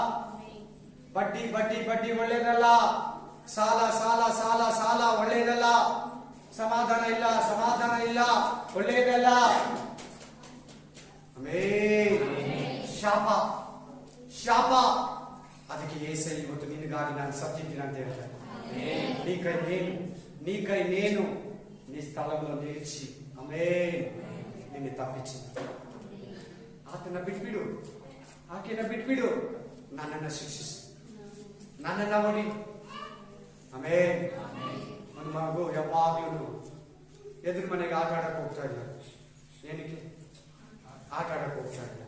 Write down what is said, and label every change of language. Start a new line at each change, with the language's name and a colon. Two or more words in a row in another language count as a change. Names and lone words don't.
Kannada: ಬಡ್ಡಿ ಬಡ್ಡಿ ಬಡ್ಡಿ ಒಳ್ಳೇದಲ್ಲ. ಸಾಲ ಸಾಲ ಸಾಲ ಸಾಲ ಒಳ್ಳೇದಲ್ಲ. ಸಮಾಧಾನ ಇಲ್ಲ, ಸಮಾಧಾನ ಇಲ್ಲ, ಒಳ್ಳೇದಲ್ಲ. ಶಾಪ, ಶಾಪ. ಅದಕ್ಕೆ ಏಸೈ ಇವತ್ತು ನಿನಗಾಗಿ ನಾನು ಸತ್ತಿದ್ದೀನಿ ಅಂತ ಹೇಳ್ತಾರೆ.
Telugu: నీ కై నేను నీ స్థలంలో నిలిచి ఆమేన్ నిన్ను తప్పించి
Kannada: ಆತನ ಬಿಟ್ಬಿಡು, ಆಕೆನ ಬಿಟ್ಬಿಡು, ನನ್ನನ್ನು ಶಿಕ್ಷಿಸು, ನನ್ನನ್ನು ಹೊಡಿ. ಆಮೇನ್. ನನ್ನ ಮಗು ಯಾವಾಗ್ಲೂ ಎದುರು ಮನೆಗೆ ಆಟ ಆಡಕ್ಕೆ ಹೋಗ್ತಾ ಇಲ್ಲ. ಏನಕ್ಕೆ ಆಟ ಆಡಕ್ಕೆ ಹೋಗ್ತಾ ಇಲ್ಲ?